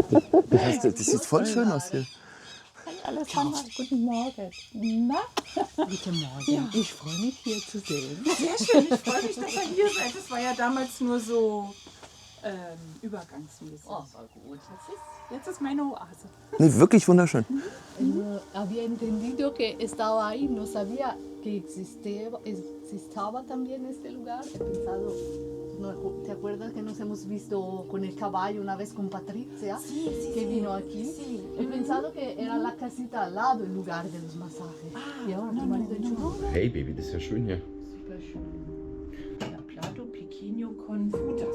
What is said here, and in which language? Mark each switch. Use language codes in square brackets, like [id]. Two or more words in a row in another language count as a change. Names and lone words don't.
[de] Schau, das sieht voll schön aus hier. Alessandra, guten Morgen. Na? Guten Morgen. Ja. Ich freue mich, hier zu sehen. Sehr schön, ich freue mich, dass ihr hier seid. Das war ja damals nur so übergangsmäßig. Oh, war gut. Jetzt ist meine Oase. Nee, wirklich wunderschön. [es] Había entendido que estaba ahí, no sabía que existaba también este lugar. He pensado, ¿te acuerdas que nos hemos visto con el caballo una vez con Patricia? Sí, que vino aquí. Sí. He pensado que era la casita al lado, el lugar de los masajes. Y ahora tu marido ha dicho, no, [en] Hey Baby, [de] das ist ja schön hier. super schön. Ja, [es] Plato Pequeño con frutas.